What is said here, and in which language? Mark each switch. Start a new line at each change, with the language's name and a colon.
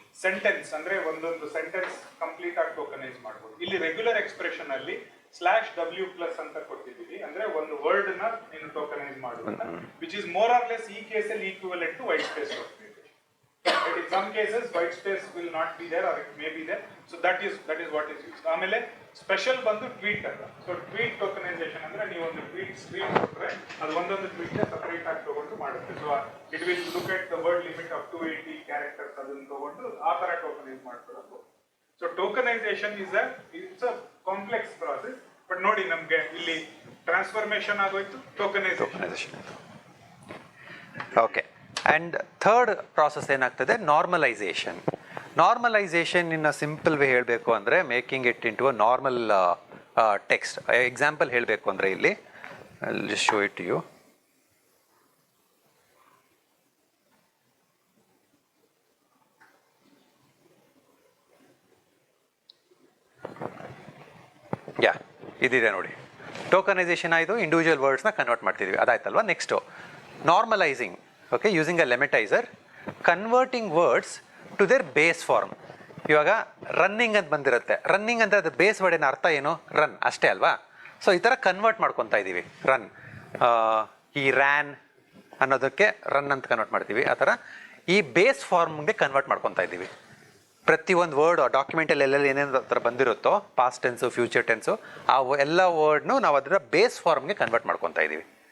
Kannada: Sentence ಅಂದ್ರೆ ಒಂದೊಂದು sentence complete ಆಗಿ ಟೋಕನೈಸ್ ಮಾಡ್ಬೋದು. ಇಲ್ಲಿ ರೆಗ್ಯುಲರ್ ಎಕ್ಸ್ಪ್ರೆಷನ್ ಅಲ್ಲಿ /w+ ಅಂತ ಕೊಟ್ಟಿದ್ದೀವಿ, ಅಂದ್ರೆ ಒಂದು ವರ್ಡ್ ನ ನೀನು ಟೋಕನೈಸ್ ಮಾಡುವಂತ,
English: which is more or less
Kannada: ಈ ಕೇಸಲ್ಲಿ equivalent to white space.
English: But in some cases white space will not be there or it may be there, so that is what is used.
Kannada: ಆಮೇಲೆ special ಬಂದು tweet ಅಂತ. So tweet tokenisation ಅಂದ್ರೆ ನೀವು ಒಂದು tweet screen ಕೊಟ್ಟರೆ ಅದು ಒಂದೊಂದು tweet separate ಆಗಿ ತಗೊಂಡು ಮಾಡುತ್ತೆ.
English: so it will look at the word limit of 280 characters
Kannada: ಅದನ್ನು ತಗೊಂಡು ಆ ತರ ಟೋಕನೈಸ್ ಮಾಡ್ಕೊಳ್ಳೋದು.
English: So tokenization it's a complex process.
Kannada: But ನೋಡಿ ನಮ್ಗೆ ಇಲ್ಲಿ ಟ್ರಾನ್ಸ್ಫಾರ್ಮೇಶನ್ ಆಗೋಯ್ತು, tokenisation.
English: Okay. And third process ಏನಾಗ್ತದೆ, normalization. Normalization in simple way
Kannada: ಹೇಳಬೇಕು ಅಂದರೆ
English: Making it into a normal text. Example
Kannada: ಹೇಳಬೇಕು ಅಂದರೆ ಇಲ್ಲಿ
English: Just show it you.
Kannada: ಇದಿದೆ ನೋಡಿ, ಟೋಕನೈಸೇಷನ್ ಆಯಿತು, ಇಂಡಿವಿಜುವಲ್ ವರ್ಡ್ಸ್ನ ಕನ್ವರ್ಟ್ ಮಾಡ್ತಿದ್ವಿ, ಅದಾಯ್ತಲ್ವಾ.
English: Next normalizing. Okay, using a lematizer, converting words to their base form.
Kannada: ಇವಾಗ ರನ್ನಿಂಗ್ ಅಂತ ಬಂದಿರುತ್ತೆ, ರನ್ನಿಂಗ್ ಅಂತ ಅದು ಬೇಸ್ ವರ್ಡಿನ ಅರ್ಥ ಏನು? ರನ್ ಅಷ್ಟೇ ಅಲ್ವಾ. ಸೊ ಈ ಥರ ಕನ್ವರ್ಟ್ ಮಾಡ್ಕೊತಾ ಇದ್ದೀವಿ. ರನ್, ಈ ರ್ಯಾನ್ ಅನ್ನೋದಕ್ಕೆ ರನ್ ಅಂತ ಕನ್ವರ್ಟ್ ಮಾಡ್ತೀವಿ. ಆ ಥರ ಈ ಬೇಸ್ ಫಾರ್ಮ್ಗೆ ಕನ್ವರ್ಟ್ ಮಾಡ್ಕೊತಾ ಇದ್ದೀವಿ. ಪ್ರತಿಯೊಂದು ವರ್ಡ್ ಡಾಕ್ಯುಮೆಂಟಲ್ಲಿ ಎಲ್ಲೆಲ್ಲಿ ಏನೇನು ಥರ ಬಂದಿರುತ್ತೋ, ಪಾಸ್ಟ್ ಟೆನ್ಸು, ಫ್ಯೂಚರ್ ಟೆನ್ಸು, ಆ ಎಲ್ಲ ವರ್ಡ್ನು ನಾವು ಅದರ ಬೇಸ್ ಫಾರ್ಮ್ಗೆ ಕನ್ವರ್ಟ್ ಮಾಡ್ಕೊತಾ ಇದ್ದೀವಿ.